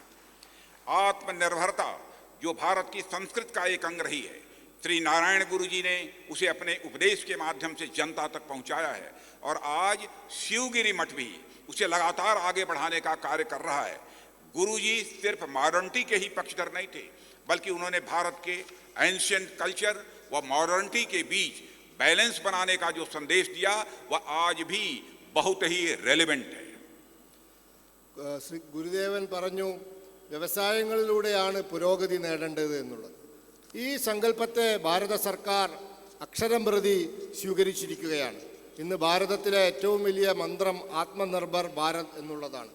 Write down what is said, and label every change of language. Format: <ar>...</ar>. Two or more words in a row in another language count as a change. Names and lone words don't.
<hi>आत्मनिर्भरता जो भारत की संस्कृति का एक अंग रही है, श्री नारायण गुरु जी ने उसे अपने उपदेश के माध्यम से जनता तक पहुंचाया है और आज शिवगिरी मठ भी उसे लगातार आगे बढ़ाने का कार्य कर रहा है। गुरु जी सिर्फ मॉडर्निटी के ही पक्षधर नहीं थे, बल्कि उन्होंने भारत के</hi> <en>ancient culture</en> <hi>व मॉडर्निटी के बीच बैलेंस बनाने का जो संदेश दिया वह आज भी बहुत ही रेलेवेंट है।</hi> <ml>ശ്രീ ഗുരുദേവൻ പറഞ്ഞു, വ്യവസായങ്ങളിലൂടെയാണ് പുരോഗതി നേടേണ്ടത് എന്നുള്ളത്. ഈ സങ്കല്പത്തെ ഭാരത സർക്കാർ അക്ഷരം പ്രതി സ്വീകരിച്ചിരിക്കുകയാണ്. ഇന്ന് ഭാരതത്തിലെ ഏറ്റവും വലിയ മന്ത്രം ആത്മനിർഭർ ഭാരത് എന്നുള്ളതാണ്.</ml>